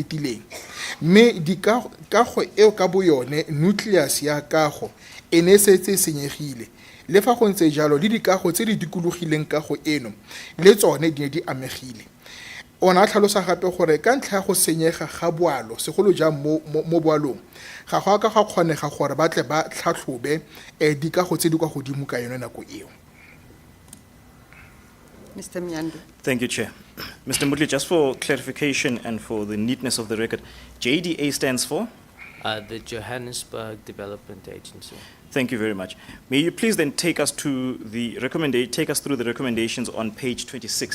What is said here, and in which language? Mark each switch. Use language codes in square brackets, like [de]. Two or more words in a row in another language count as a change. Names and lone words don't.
[tn] fetileng mme kago eo ka boyone nucleus ya kago e ne setse senyegile le fa go ntse jalo le dikago tse di dikologileng kago eno le tsone di ne di amegile ona tlhalosa gape gore ka ntlha ya go senyega ga boalo segolo jang mo boalong ga go ka ga kgonega gore ba tle ba tlhatlhobe dikago tse di kwa godimo ka yone nako eo. [en] Mr. Mnyandu. Thank you, Chair. Mr. Mutli, just for clarification and for the neatness of the record, JDA stands for? The Johannesburg Development Agency. Thank you very much. May you please then take us through the recommendations on page 26.